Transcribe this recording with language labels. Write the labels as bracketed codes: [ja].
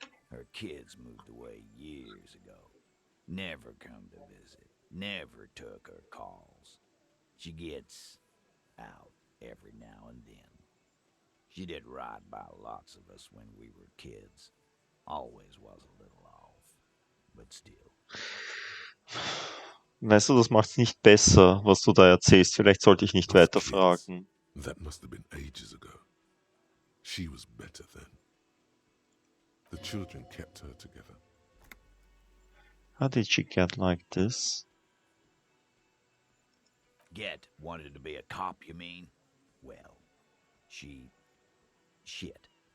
[en] Her kids moved away years ago. Never come to visit. Never took her calls. She gets out every now and then. She did right by lots of us when we were kids. Always was a little off, but still. [de] Weißt du, das macht's nicht besser, was du da erzählst. Vielleicht sollte ich nicht [en] Those [de] weiterfragen. [en] kids, that must have been ages ago. She was better then. The children kept her together. How did she get like this? Wanted to be a cop, you mean? Well, shit.